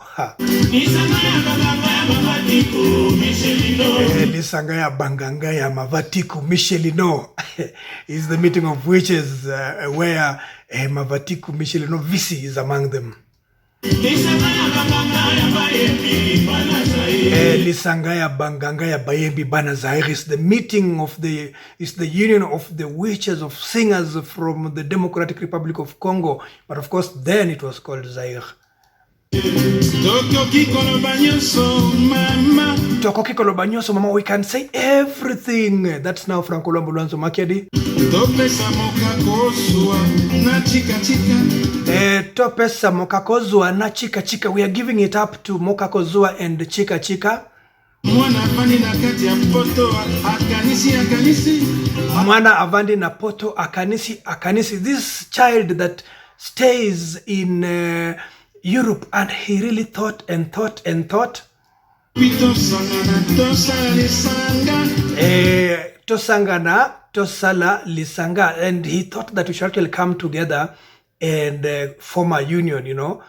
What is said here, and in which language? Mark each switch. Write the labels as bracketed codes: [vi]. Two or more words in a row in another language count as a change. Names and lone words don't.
[ln] Lisanga ya Banganga ya Mavatiku Michelino [en] is the meeting of witches where Mavatiku Michelino Visi is among them. [ln] Lisanga ya Banganga ya Bayembi Banazair [en] is the meeting of the union of the witches, of singers from the Democratic Republic of Congo, but of course then it was called Zaire. [ln] Tokoki kolobanyoso mama, [en] we can say everything. That's now Franco Luambo Makiadi. [ln] Topesa mokakozua na chika chika. [en] We are giving it up to mokakozua and chika chika. [ln] Mwana avandi na poto akanisi. [en] This child that stays in Europe, and he really thought and thought. [ln] Tosala Lisanga, [en] and he thought that we should actually come together and form a union, you know.